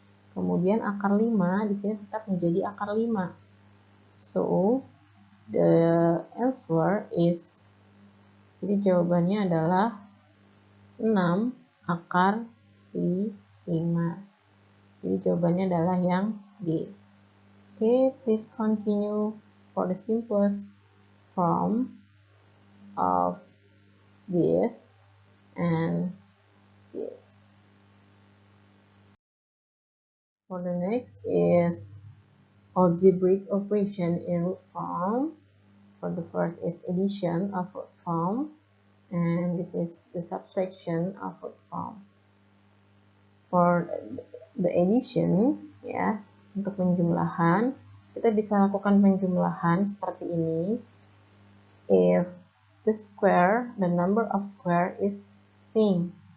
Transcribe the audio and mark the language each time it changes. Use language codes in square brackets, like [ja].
[id] Kemudian akar 5 di sini tetap menjadi akar 5. [en] So, the answer is, [id] jadi jawabannya adalah 6 akar 5. Jadi jawabannya adalah yang D. [en] Okay, please continue for the simplest form of this and this. For the next is algebraic operation in root form. For the first is addition of root form, and this is the subtraction of root form. For the addition [id] ya, untuk penjumlahan kita bisa lakukan penjumlahan seperti ini. [en] If the square, the number of square is same.